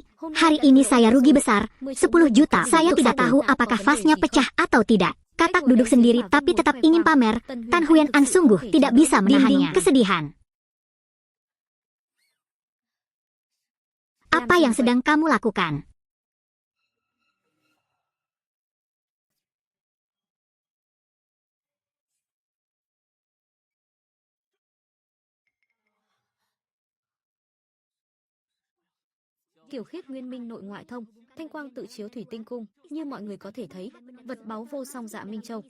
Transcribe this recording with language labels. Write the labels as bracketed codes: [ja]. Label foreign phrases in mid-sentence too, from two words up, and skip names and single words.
[id] Hari ini saya rugi besar, 10 juta. Saya tidak tahu apakah vasnya pecah atau tidak. Katak duduk sendiri tapi tetap ingin pamer. Tan Huyan An sungguh tidak bisa menahannya. Kesedihan. Apa yang sedang kamu lakukan? [vi] Kiểu khiết nguyên minh nội ngoại thông, thanh quang tự chiếu thủy tinh cung, như mọi người có thể thấy, vật báu vô song Dạ Minh Châu.